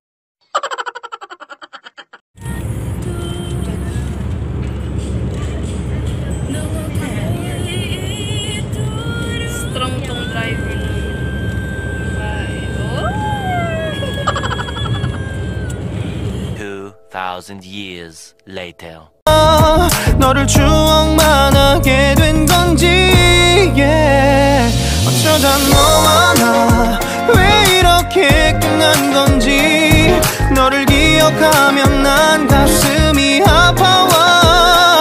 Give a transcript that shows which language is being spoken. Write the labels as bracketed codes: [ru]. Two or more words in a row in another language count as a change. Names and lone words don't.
[tl] Strong tong driver namin. Ay, oh! [en] 2,000 years later. [ko] 너를 추억만 하게 된 건지 어쩌다 너와 나 왜 이렇게 끝난 건지. 너를 기억하면 난 가슴이 아파와.